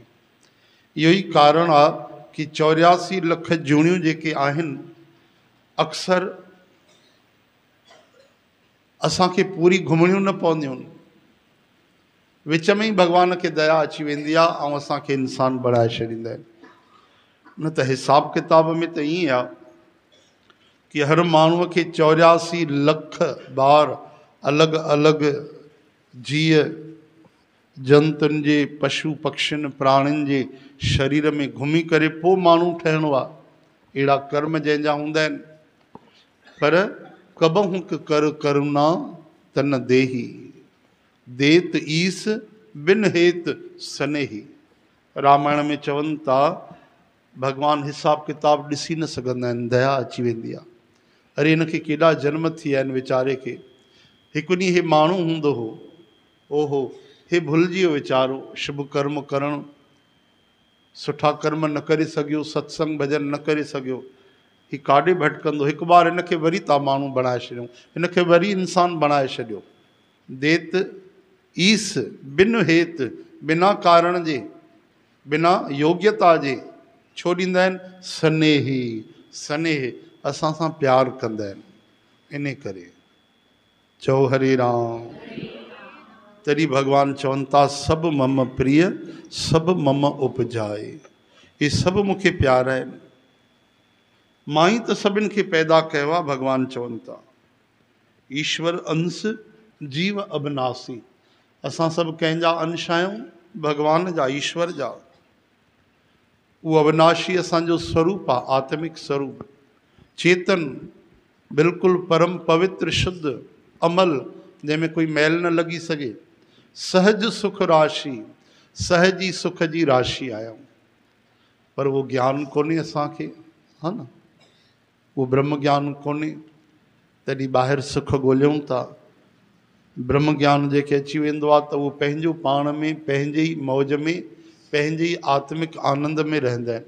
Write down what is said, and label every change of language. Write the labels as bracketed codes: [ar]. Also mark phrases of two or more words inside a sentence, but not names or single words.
[sd] इहो ई कारण आहे कि 84 लख जूणियूं जेके आहिनि, अक्सर असांखे पूरी घुमणियूं न पवंदियूं आहिनि, विच में ई भॻवान खे दया अची वेंदी आहे ऐं असांखे इंसान बणाए छॾींदा आहिनि। न त हिसाब किताब में त ईअं आहे कि हर माण्हूअ खे 84 लख बार अलॻि अलॻि जीव जंतुनि जे, पशु पक्षियुनि प्राणियुनि जे शरीर में घुमी करे पोइ माण्हू ठहिणो आहे। अहिड़ा कर्म जंहिंजा हूंदा आहिनि। [awa] पर कबहूं कर करुणा तन देही, देत ईस बिन हेत सनेही। [sd] रामायण में चवनि था भॻवानु हिसाब किताब ॾिसी न सघंदा आहिनि, दया अची वेंदी आहे। अरे हिनखे केॾा जन्म थी विया आहिनि वीचारे खे। हिकु ॾींहुं हे माण्हू हूंदो हो, ओहो हे भुलिजी वियो वीचारो, शुभ कर्म करणु, सुठा कर्म न करे सघियो, सत्संग भॼन न करे सघियो, ही काॾे भटकंदो। हिकु बार हिनखे वरी था माण्हू बणाए छॾियूं, हिनखे वरी इंसान बणाए छॾियो। [awa] देत ईस बिन हेत, [sd] बिना कारण जे, बिना योग्यता जे, छो ॾींदा आहिनि? सनेही, सनेह असां सां प्यार कंदा आहिनि, इन करे। चओ हरे राम। तॾहिं भॻवानु चवनि था [awa] सभु मम प्रिय सभु मम उपजाए। [sd] इहे सभु मूंखे प्यारा आहिनि, मां ई त सभिनि खे पैदा कयो आहे। भॻवानु चवनि था [awa] ईश्वर अंश जीव अविनाशी, [sd] असां सभु कंहिंजा अंश आहियूं, भॻवान जा, ईश्वर जा। उहो अविनाशी असांजो स्वरूप आहे, आत्मिक स्वरूप, चेतन, बिल्कुलु परम पवित्र शुद्ध अमल, जंहिंमें कोई मैल न लॻी सघे। [awa] सहज सुख राशि, [sd] सहज ई सुख जी राशि आहियूं। पर उहो ज्ञान कोन्हे असांखे, हा न, उहो ब्रह्म ज्ञान कोन्हे, तॾहिं ॿाहिरि सुख ॻोल्हियूं था। ब्रह्म ज्ञान जेके अची वेंदो आहे त उहो पंहिंजो पाण में, पंहिंजे ई मौज में, पंहिंजे ई आत्मिक आनंद में रहंदा आहिनि।